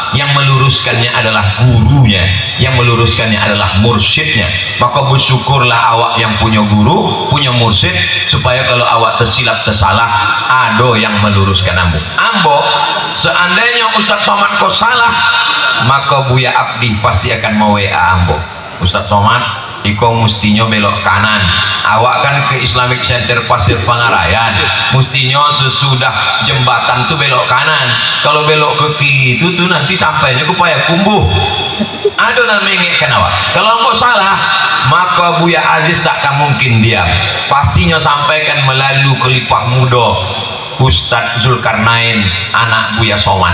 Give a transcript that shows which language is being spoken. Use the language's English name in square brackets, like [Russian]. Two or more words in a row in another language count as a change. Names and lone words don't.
[Indonesian] Yang meluruskannya adalah gurunya, yang meluruskannya adalah mursyidnya. Maka bersyukurlah awak yang punya guru, punya mursyid, supaya kalau awak tersilap tersalah, ada yang meluruskan ambo. Seandainya Ustaz Somad kau salah, maka Buya Abdi pasti akan mau WA ambo. Ustaz Somad, iko mustinya belok kanan, awak kan ke Islamic Center Pasir Pangarayan, mustinya sesudah jembatan tuh belok kanan. Kalau belok ke kiri itu tuh nanti sampainya ke Payakumbuh. Ada yang mengingatkan awak. Kalau engkau salah, maka Buya Aziz takkan mungkin diam, pastinya sampaikan melalui kelipah muda Ustadz Zulkarnain, anak Buya Somad.